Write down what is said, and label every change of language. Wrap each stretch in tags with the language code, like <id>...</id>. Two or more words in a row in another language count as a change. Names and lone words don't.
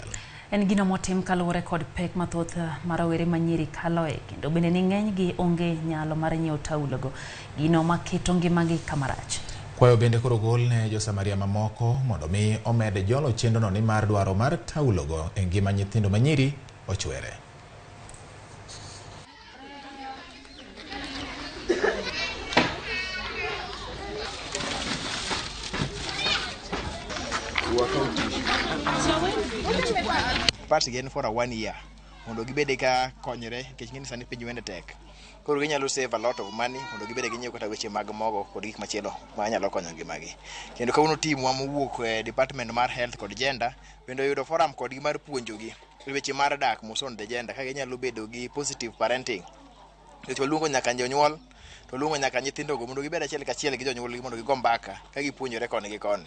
<luo>En gino motim kaluwore kod pek mathoth ma rawere manyiri kaloe, kendo bende ni ng'enygi onge nyalo mar nyiewo taulogo, gino maketo ngimagi kamarach. Kwayo bende koro gol ne josamaria mamoko mondo mi omed jolo chenrono ni mar dwaro mar taulogo e ngima nyithindo manyiri ochwere.</luo> <en>Parts again for a 1 year.</en> <luo>Mondo gibede ka konyre nikech ng'eni sani piny wende tek. Koro ginyalo</luo> <en>save a lot of money</en> <luo>mondo gibede ginyiew kata weche mag mogo kod gik machielo ma nyalo konyo ngimagi. Kendo kawuono timwa mowuok e department mar health kod gender bende yudo forum kodgi mar puonjogi weche mar dak moson</luo> <en>the gender</en> <luo>ka ginyalo bedo gi</luo> <en>positive parenting.</en> <luo>Nikech waluongo nyaka jonyuol to luongo nyaka nyithindogo mondo gibed achiel kachiel gi jonyuolgi mondo gigo mbaka ka gipuonjore koni gi koni.</luo>